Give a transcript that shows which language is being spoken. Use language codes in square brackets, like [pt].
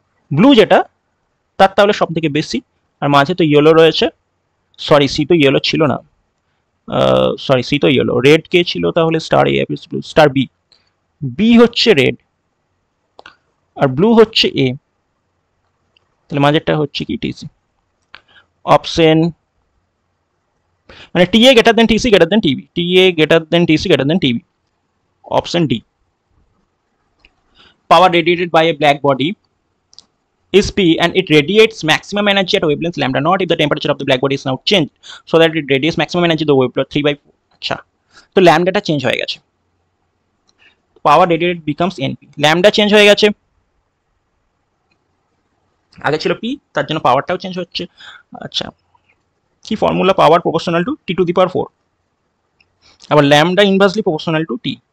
[bn] Blue যেটা তার তাহলে সব থেকে বেশি, আর মাঝে তো ইয়েলো রয়েছে, সরি সি তো ইয়েলো ছিল না, সরি সি তো ইয়েলো, রেড কে ছিল তাহলে স্টার এ, স্টার বি, বি হচ্ছে রেড আর ব্লু হচ্ছে এ, তাহলে মাঝেরটা হচ্ছে কি টিসি। [en] Option মানে TA greater than TC greater than TB, TA greater than TC greater than TB. Option D. Power radiated by a black body is P and it radiates maximum energy at wavelength lambda naught if the temperature of the black body is now changed so that it radiates maximum energy the wavelength 3/4। [bn] আচ্ছা, তো ল্যামডাটা change হয়ে গেছে, পাওয়ার রেডিয়েটেড becomes NP, lambda change হয়ে গেছে, আগে ছিল P, তার জন্য পাওয়ারটাও চেঞ্জ হচ্ছে। আচ্ছা, কি formula? Power proportional to T to the পাওয়ার 4, আবার lambda inversely proportional to T.